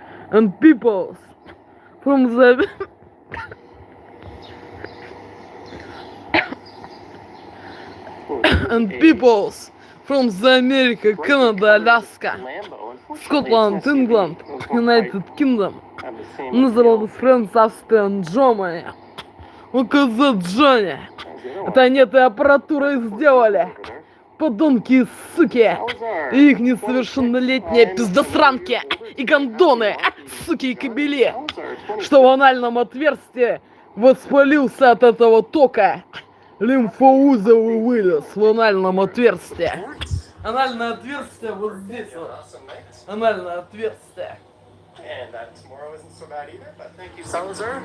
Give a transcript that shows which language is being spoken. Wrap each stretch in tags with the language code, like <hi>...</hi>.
<en>And people from the and peoples from the America, Canada, Alaska, Scotland, England, United Kingdom, Netherlands, France, Austria and Germany. Look at that, Johnny.</en> <ru>Это они этой аппаратурой сделали. Подонки и суки, и их несовершеннолетние пиздосранки и гондоны, суки и кобели, что в анальном отверстии воспалился от этого тока лимфоузел и вылез в анальном отверстии. Анальное отверстие вот здесь вот. Анальное отверстие.</ru> <en>And tomorrow isn't so bad either, but thank you, Salazar.</en>